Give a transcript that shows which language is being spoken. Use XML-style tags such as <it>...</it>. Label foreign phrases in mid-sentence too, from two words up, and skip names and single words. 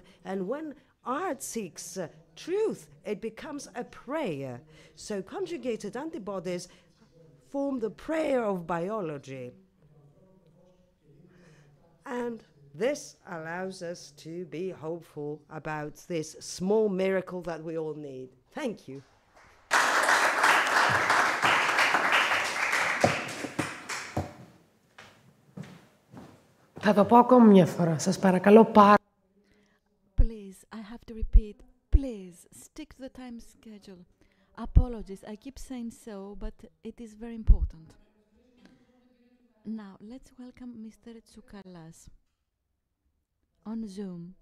<en>And when art seeks truth, it becomes a prayer. So conjugated antibodies form the prayer of biology. And this allows us to be hopeful about this small miracle that we all need. Thank you.</en> <el>Θα το πω ακόμη μια φορά. Σας παρακαλώ πάρα.</el> <en>Please, I have to repeat. Please, stick to the time schedule. Apologies, I keep saying so, but it is very important. Now, let's welcome Mr. Tsoukalas on Zoom.</en>